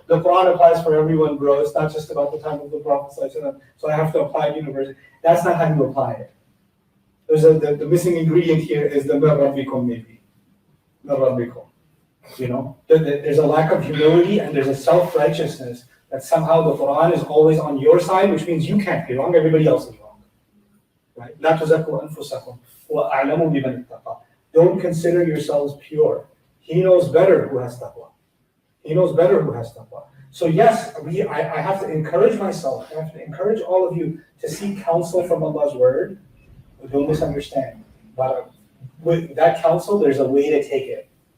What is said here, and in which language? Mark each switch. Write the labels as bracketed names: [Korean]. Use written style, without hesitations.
[English] The Quran applies for everyone, bro. It's not just about the time of the Prophet, so I have to apply it universally. That's not how you apply it. the missing ingredient here is the min rabbikum maybe. Min rabbikum. You know, there's a lack of humility and there's a self-righteousness that somehow the Quran is always on your side, which means you can't be wrong, everybody else is wrong. Right? [Arabic] لا تزكوا أنفسكم وأعلموا بمن اتقى. [English] Don't consider yourselves pure. He knows better who has taqwa. He knows better who has taqwa. So yes, I have to encourage myself, I have to encourage all of you to seek counsel from Allah's word. But don't misunderstand. But with that counsel, there's a way to take it.